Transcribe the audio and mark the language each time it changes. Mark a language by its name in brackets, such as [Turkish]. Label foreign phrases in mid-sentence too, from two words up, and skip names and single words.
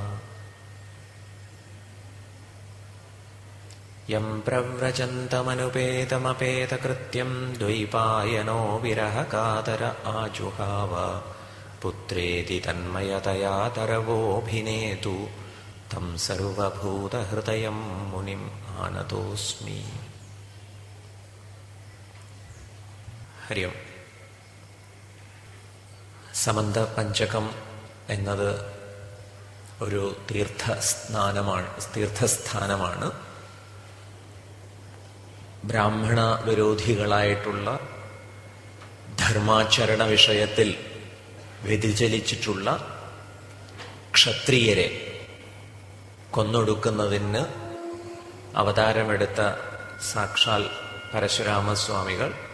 [Sanskrit] यं प्रव्रजन्तमनुपेतमपेतकृत्यं द्वैपायनो विरहकातर आजुहाव पुत्रेति तन्मयतया तरवोऽभिनेतु तं सर्वभूतहृदयं मुनिम् आनतोऽस्मि। ഹരി ഓം. [Malayalam] സമന്തപഞ്ചകം എന്നത് ഒരു തീർത്ഥസ്ഥാനമാണ്. ബ്രാഹ്മണ വിരോധികളായിട്ടുള്ള ധർമാചരണ വിഷയത്തിൽ വ്യതിചലിച്ചിട്ടുള്ള ക്ഷത്രിയരെ കൊന്നൊടുക്കുന്നതിന് അവതാരമെടുത്ത സാക്ഷാൽ പരശുരാമസ്വാമികൾ